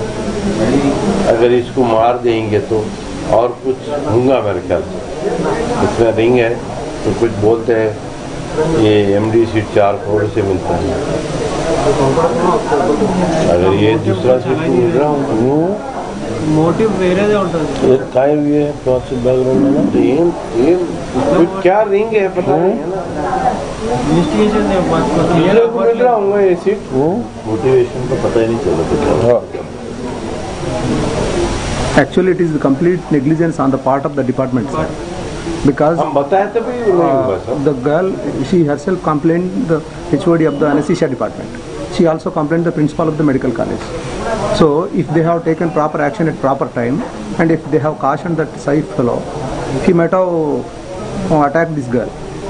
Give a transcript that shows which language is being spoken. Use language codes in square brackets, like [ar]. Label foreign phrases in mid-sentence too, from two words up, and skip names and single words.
[hi] अगर इसको मार देंगे तो और कुछ होगा मेरे ख्याल से। इसमें रिंग है तो कुछ बोलते हैं ये [en] MD seat [hi] 4 करोड़ से मिलता है। अगर ये दूसरा सीट मिल रहा हूँ [te] मोटिव వేరే ఉంటుంది [hi] काय हुए है प्रोसेस बैकग्राउंड में ये क्या रिंग है पता नहीं है ना। इन्वेस्टिगेशन ये लोग मिल रहा होगा ये [en] seat motivation [hi] तो पता ही नहीं चला। [en] Actually, it is the complete negligence on the part of the department, sir. Because [hi] हम बताए तो भी [en] the girl, she herself complained the HOD of the anesthesia department. She also complained the principal of the medical college. So, if they have taken proper action at proper time, and if they have cautioned that Saif fellow, he might have attacked this girl.